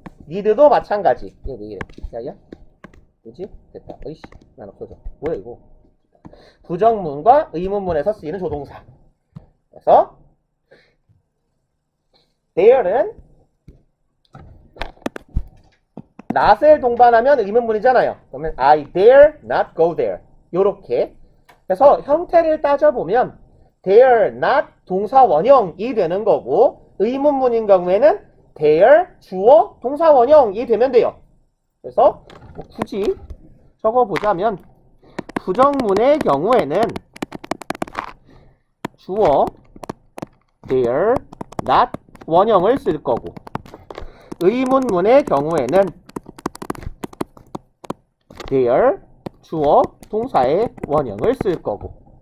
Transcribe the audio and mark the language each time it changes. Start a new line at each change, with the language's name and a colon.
Korean: need도 마찬가지. 얘 왜 이래? 야야? 뭐지? 됐다. 어이씨, 난 없어져. 뭐야 이거? 부정문과 의문문에서 쓰이는 조동사. 그래서 there는 not을 동반하면 의문문이잖아요. 그러면
English: I dare not go there.
Korean: 요렇게. 그래서 형태를 따져보면 dare not 동사 원형이 되는 거고 의문문인 경우에는 dare 주어 동사 원형이 되면 돼요. 그래서 뭐 굳이 적어보자면 부정문의 경우에는 주어 dare not 원형을 쓸 거고 의문문의 경우에는 dare 주어 동사의 원형을 쓸 거고